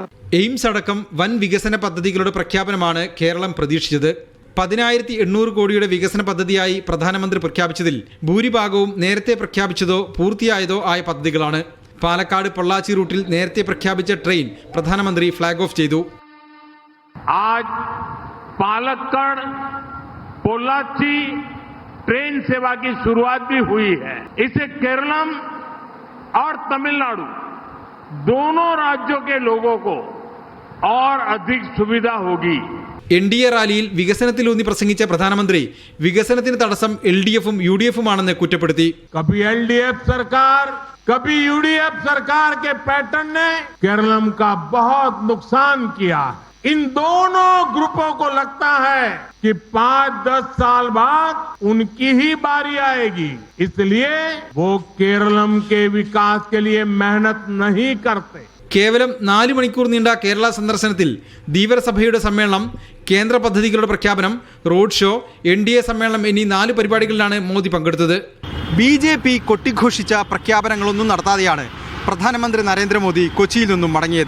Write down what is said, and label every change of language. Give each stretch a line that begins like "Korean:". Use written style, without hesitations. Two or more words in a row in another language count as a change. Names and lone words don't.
Malayalam: എയിംസ് അടക്കം വൻ വികസന പദ്ധതികളുടെ പ്രഖ്യാപനമാണ് കേരളം പ്രതീക്ഷിച്ചത്. 10,800 കോടിയുടെ വികസന പദ്ധതിയായി പ്രധാനമന്ത്രി പ്രഖ്യാപിച്ചതിൽ ഭൂരിഭാഗവും നേരത്തെ പ്രഖ്യാപിച്ചതോ പൂർത്തിയായതോ ആയ പദ്ധതികളാണ്. പാലക്കാട് പൊള്ളാച്ചി റൂട്ടിൽ നേരത്തെ പ്രഖ്യാപിച്ച ട്രെയിൻ പ്രധാനമന്ത്രി
English: flag off
Malayalam: ചെയ്തു.
Hindi: आज पालक्कड़ पोल्लाची ट्रेन सेवा की शुरुआत भी हुई है. इससे केरलम और तमिलनाडु दोनों राज्यों के लोगों को और अधिक सुविधा होगी.
Malayalam: NDA റാലിയിൽ വികസനത്തിലൂന്നി പ്രസംഗിച്ച പ്രധാനമന്ത്രി വികസനത്തിന് തടസ്സം LDFും UDFും ആണെന്ന് കുറ്റപ്പെടുത്തി.
Hindi: कभी LDF सरकार, कभी UDF सरकार के पैटर्न ने केरलम का बहुत नुकसान किया. इन दोनों ग्रुपों को लगता है कि 5-10 साल बाद उनकी ही बारी आएगी, इसलिए वो केरलम के विकास के लिए मेहनत नहीं करते.
Malayalam: കേവലം 4 മണിക്കൂർ നീണ്ട കേരള സന്ദർശനത്തിൽ ധീവരസഭയുടെ സമ്മേളനം, കേന്ദ്ര പദ്ധതികളുടെ പ്രഖ്യാപനം, റോഡ് ഷോ, NDA സമ്മേളനം എന്നീ 4 പരിപാടികളിലാണ് മോദി പങ്കെടുത്തത്. BJP കൊട്ടിഘോഷിച്ച പ്രഖ്യാപനങ്ങളൊന്നും നടത്താതെയാണ് പ്രധാനമന്ത്രി നരേന്ദ്രമോദി കൊച്ചിയിൽ നിന്നും മടങ്ങിയത്.